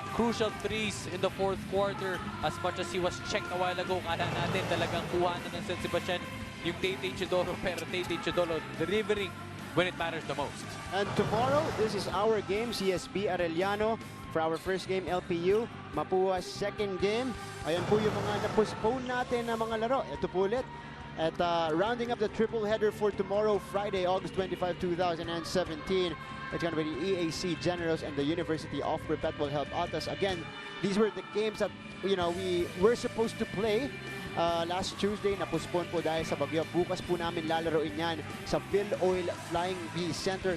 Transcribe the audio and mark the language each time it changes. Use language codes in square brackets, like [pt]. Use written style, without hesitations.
[en] Crucial threes in the fourth quarter. As much as he was checked a while ago, [tl] kala natin talagang kuha na ng [en] San Sebastian yung Tay-Tay Chodoro, pero Tay-Tay Chodoro delivering when it matters the most. And tomorrow, this is our game, CSB Arellano. For our first game, LPU. Mapua's second game. [tl] Ayan po yung mga na-postpone natin na mga laro. Ito po ulit. [en] At rounding up the triple header for tomorrow, Friday, August 25, 2017. It's going to be the EAC Generals and the University of Perpetual Help Altas. Again, these were the games that, you know, we were supposed to play last Tuesday. [tl] Na-postpone po dahil sa bagyo. Bukas po namin lalaroin yan sa Phil Oil Flying V Center.